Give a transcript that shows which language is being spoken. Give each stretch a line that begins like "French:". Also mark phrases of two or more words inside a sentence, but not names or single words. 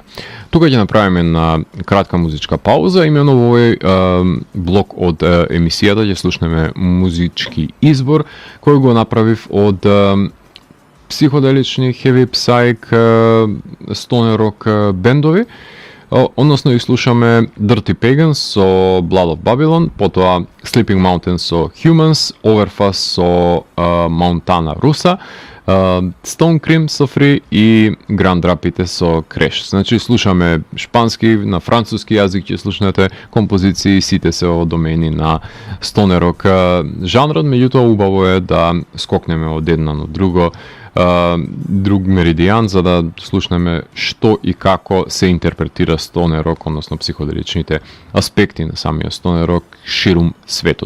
Macedonian: Тука ќе направиме една кратка музичка пауза, имено во овој блок од емисијата ќе слушнеме музички избор кој го направив од психоделични,
English: heavy psych, stoner rock
Macedonian: бендови, односно и слушаме Dirty Pagans со Blood of Babylon, потоа Sleeping Mountains со Humans, Overfast со Montana Rusa, Stone Cream со Free и Grand Rapide со Crash. Значи слушаме шпански, на француски јазик ќе слушнете композиции, сите се во домени на
English: stoner rock
Macedonian: жанрот, меѓутоа убаво е да скокнеме од една на друго, друг меридијан, за да слушнеме што и како се интерпретира
English: stoner rock,
Macedonian: односно психоделичните аспекти на самиот
English: stoner rock
Macedonian: ширум светот.